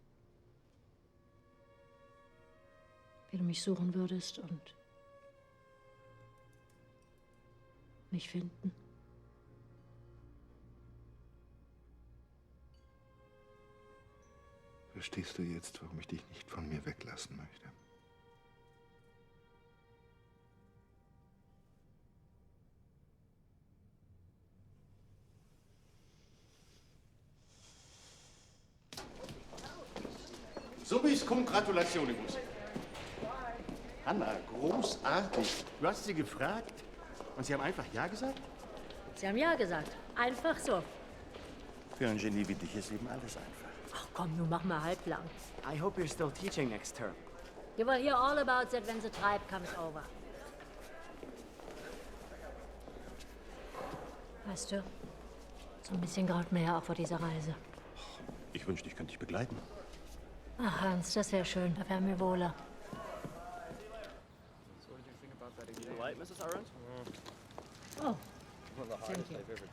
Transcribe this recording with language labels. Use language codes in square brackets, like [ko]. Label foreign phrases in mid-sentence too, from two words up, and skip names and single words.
[de] Wie du mich suchen würdest und mich finden. Verstehst du jetzt, warum ich dich nicht von mir weglassen möchte? [la] Subis cum Gratulationibus. [de] Hanna, großartig. Du hast sie gefragt und sie haben einfach Ja gesagt? Sie haben ja gesagt. Einfach so. Für ein Genie wie dich ist eben alles einfach. Ach komm, nun mach mal halblang. [en] I hope you're still teaching next term. You will hear all about that when the tribe comes over. [de] Weißt du, so ein bisschen graut mir ja auch vor dieser Reise. Ich wünschte, ich könnte dich begleiten. Ach, Hans, das wäre schön. Da wären wir wohler. [en] Oh, thank you.